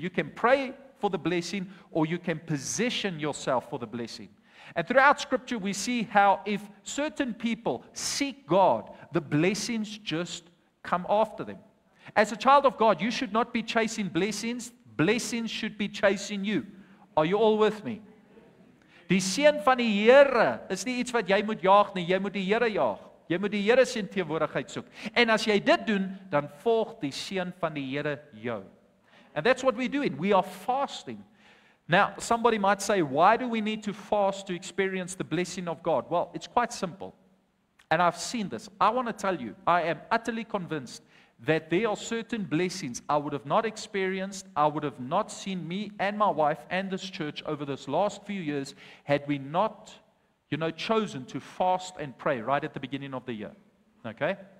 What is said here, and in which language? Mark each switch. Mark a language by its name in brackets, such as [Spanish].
[English] You can pray for the blessing, or you can position yourself for the blessing. And throughout Scripture, we see how if certain people seek God, the blessings just come after them. As a child of God, you should not be chasing blessings. Blessings should be chasing you. Are you all with me? [Afrikaans] Die seën van die Here is nie iets wat jy moet jaag nie, jy moet die Here jaag. Jy moet die Here se teenwoordigheid soek. En as jy dit doen, dan volg die seën van die Here jou. [English] And that's what we're doing. We are fasting. Now, somebody might say, why do we need to fast to experience the blessing of God? Well, it's quite simple. And I've seen this. I want to tell you, I am utterly convinced that there are certain blessings I would have not experienced, I would have not seen me and my wife and this church over this last few years had we not, chosen to fast and pray right at the beginning of the year. Okay?